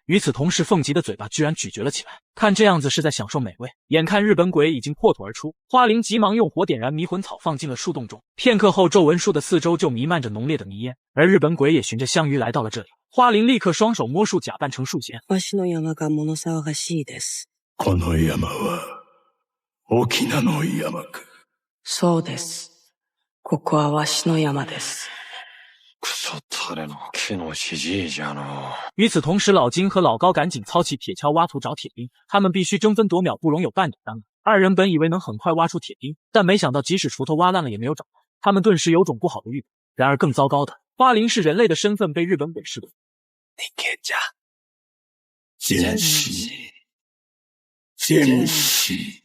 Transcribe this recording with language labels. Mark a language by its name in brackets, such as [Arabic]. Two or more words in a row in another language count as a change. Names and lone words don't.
[Chinese] 与此同时，凤吉的嘴巴居然咀嚼了起来，看这样子是在享受美味。眼看日本鬼已经破土而出，花灵急忙用火点燃迷魂草，放进了树洞中。片刻后，皱纹树的四周就弥漫着浓烈的迷烟，而日本鬼也循着香鱼来到了这里。花灵立刻双手摸树，假扮成树仙。 [Japanese] わしの山が物騒がしいです。この山は沖縄の山か。そうです。ここはわしの山です。クソタレの木のじじいじゃの。 [Chinese] 与此同时，老金和老高赶紧操起铁锹挖土找铁钉，他们必须争分夺秒，不容有半点耽搁。二人本以为能很快挖出铁钉，但没想到即使锄头挖烂了也没有找到，他们顿时有种不好的预感。然而更糟糕的，花灵是人类的身份被日本鬼识破。奸细，